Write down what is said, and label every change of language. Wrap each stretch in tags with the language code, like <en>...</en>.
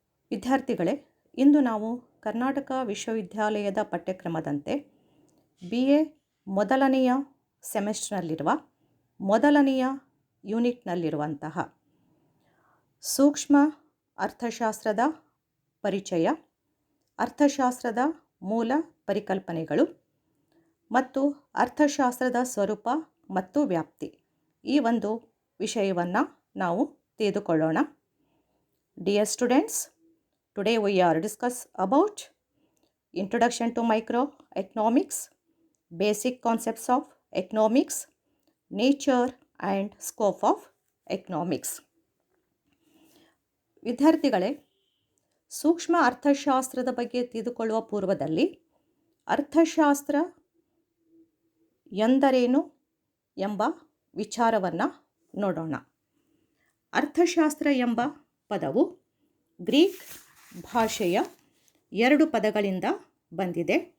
<kn>ವಿದ್ಯಾರ್ಥಿಗಳೇ, ಇಂದು ನಾವು ಕರ್ನಾಟಕ ವಿಶ್ವವಿದ್ಯಾಲಯದ ಪಠ್ಯಕ್ರಮದಂತೆ BA ಮೊದಲನೆಯ ಸೆಮೆಸ್ಟರ್ನಲ್ಲಿರುವ ಮೊದಲನೆಯ ಯೂನಿಟ್ನಲ್ಲಿರುವಂತಹ ಸೂಕ್ಷ್ಮ ಅರ್ಥಶಾಸ್ತ್ರದ ಪರಿಚಯ, ಅರ್ಥಶಾಸ್ತ್ರದ ಮೂಲ ಪರಿಕಲ್ಪನೆಗಳು ಮತ್ತು ಅರ್ಥಶಾಸ್ತ್ರದ ಸ್ವರೂಪ ಮತ್ತು ವ್ಯಾಪ್ತಿ, ಈ ಒಂದು ವಿಷಯವನ್ನು ನಾವು ತಿಳಿದುಕೊಳ್ಳೋಣ.</kn> <en>Dear students, today we are discuss about Introduction to Microeconomics, Basic Concepts of Economics, Nature and Scope of Economics.</en> <kn>ವಿದ್ಯಾರ್ಥಿಗಳೇ, ಸೂಕ್ಷ್ಮ ಅರ್ಥಶಾಸ್ತ್ರದ ಬಗ್ಗೆ ತಿಳಿದುಕೊಳ್ಳುವ ಪೂರ್ವದಲ್ಲಿ ಅರ್ಥಶಾಸ್ತ್ರ ಎಂದರೇನು ಎಂಬ ವಿಚಾರವನ್ನು ನೋಡೋಣ. ಅರ್ಥಶಾಸ್ತ್ರ ಎಂಬ ಪದವು ಗ್ರೀಕ್ ಭಾಷೆಯ 2 ಪದಗಳಿಂದ ಬಂದಿದೆ.</kn>